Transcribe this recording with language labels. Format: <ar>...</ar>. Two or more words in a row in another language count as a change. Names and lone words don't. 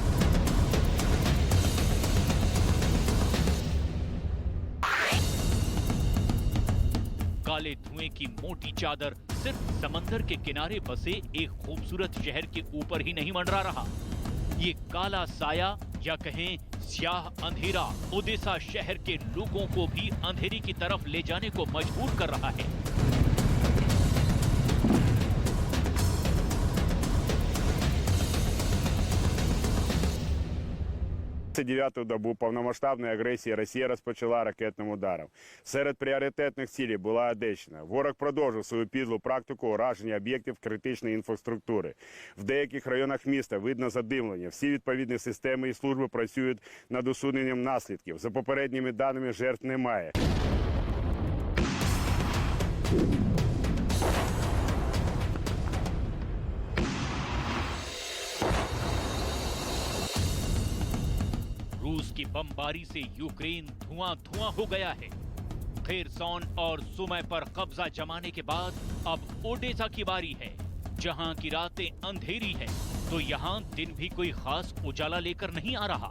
<hi>काले धुएं की मोटी चादर सिर्फ समंदर के किनारे बसे एक खूबसूरत शहर के ऊपर ही नहीं मंडरा रहा। ये काला साया या कहें स्याह अंधेरा ओडेसा शहर के लोगों को भी अंधेरी की तरफ ले जाने को मजबूर कर रहा है।</hi> <uk>29-ту добу повномасштабної агресії Росія розпочала ракетним ударом. Серед пріоритетних цілей була Одещина. Ворог продовжив свою підлу практику ураження об'єктів критичної інфраструктури. В деяких районах міста видно задимлення. Всі відповідні системи і служби працюють над усуненням наслідків. За попередніми даними, жертв немає.</uk> <hi>रूस की बमबारी से यूक्रेन धुआं-धुआं हो गया है। खेरसॉन और सुमै पर कब्जा जमाने के बाद अब ओडेसा की बारी है, जहां की रातें अंधेरी है तो यहां दिन भी कोई खास उजाला लेकर नहीं आ रहा।</hi>